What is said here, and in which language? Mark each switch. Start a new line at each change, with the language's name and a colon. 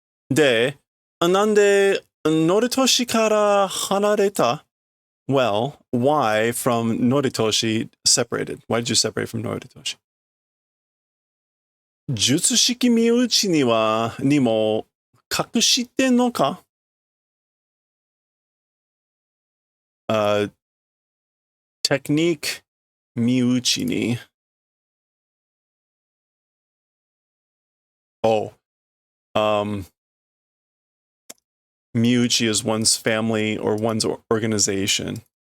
Japanese: De, なんで Noritoshi から離れた?
English: Well, why from Noritoshi separated? Why did you separate from Noritoshi?
Japanese: 術式身内にも隠してんのか?
English: Technique 身内に Oh, Miuchi is one's family or one's organization.